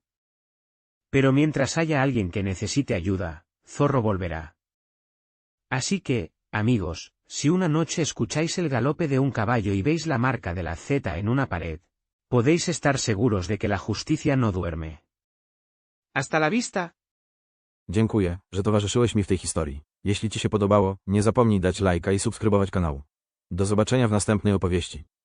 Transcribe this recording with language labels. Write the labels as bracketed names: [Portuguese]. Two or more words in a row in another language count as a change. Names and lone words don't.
[Spanish] Pero mientras haya alguien que necesite ayuda, Zorro volverá. Así que, amigos, si una noche escucháis el galope de un caballo y veis la marca de la Z en una pared, podéis estar seguros de que la justicia no duerme. ¡Hasta la vista! [Polish] Dziękuję, że towarzyszyłeś mi w tej historii. Jeśli Ci się podobało, nie zapomnij dać lajka i subskrybować kanału. Do zobaczenia w następnej opowieści.